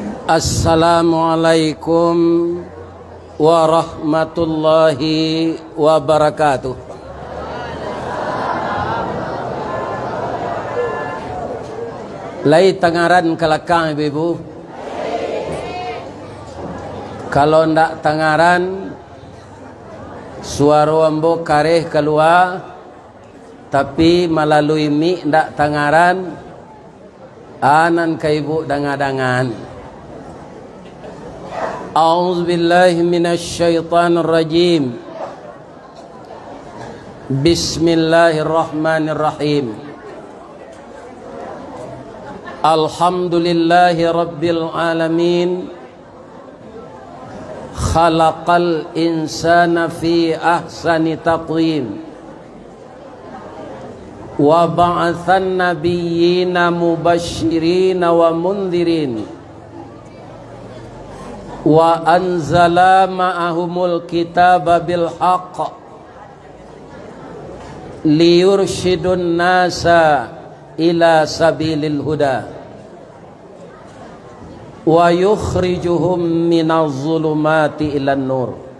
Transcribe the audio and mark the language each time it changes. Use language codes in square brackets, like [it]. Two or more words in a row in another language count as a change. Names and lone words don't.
[ar] السلام عليكم ورحمة الله وبركاته. [min] Lai tangaran kelakang ibu-ibu. Kalau ndak tangaran, suara ambo kareh keluar, tapi melalui mi ndak tangaran, anan ka ibu dangan-dangan. [ar] أعوذ بالله من الشيطان الرجيم. بسم الله الرحمن الرحيم. الحمد لله رب العالمين. خلق الإنسان في أحسن تقويم. وبعث النبيين مبشرين ومنذرين. وأنزل معهم الكتاب بالحق ليرشد الناس إلى سبيل الهدى ويخرجهم من الظلمات إلى النور.